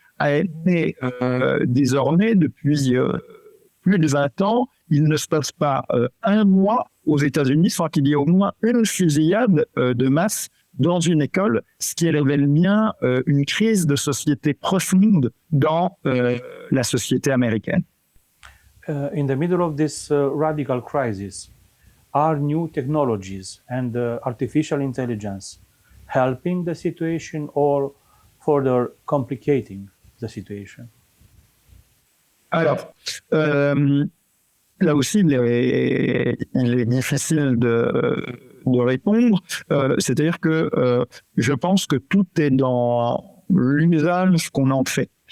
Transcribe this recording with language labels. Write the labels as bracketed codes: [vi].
[fr] Mais désormais, depuis plus de 20 ans, il ne se passe pas un mois aux États-Unis sans qu'il y ait au moins une fusillade de masse dans une école, ce qui révèle bien une crise de société profonde dans la société américaine. [en] In the middle of this radical crisis, are new technologies and artificial intelligence helping the situation or further complicating the situation? [fr] Alors, là aussi, il est difficile de répondre. C'est-à-dire que je pense que tout est dans l'usage qu'on en fait.